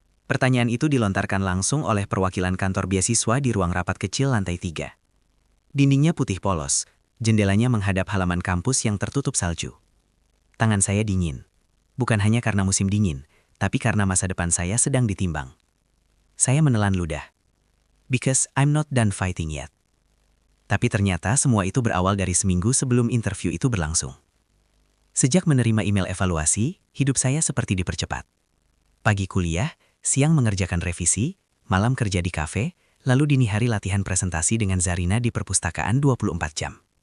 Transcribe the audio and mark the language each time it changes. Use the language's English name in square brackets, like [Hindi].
[Indonesian] Pertanyaan itu dilontarkan langsung oleh perwakilan kantor beasiswa di ruang rapat kecil lantai 3. Dindingnya putih polos, jendelanya menghadap halaman kampus yang tertutup salju. Tangan saya dingin. Bukan hanya karena musim dingin, tapi karena masa depan saya sedang ditimbang. Saya menelan ludah. [English] Because I'm not done fighting yet. [Indonesian] Tapi ternyata semua itu berawal dari seminggu sebelum interview itu berlangsung. Sejak menerima email evaluasi, hidup saya seperti dipercepat. Pagi kuliah, siang mengerjakan revisi, malam kerja di kafe, lalu dini hari latihan presentasi dengan Zarina di perpustakaan 24 jam.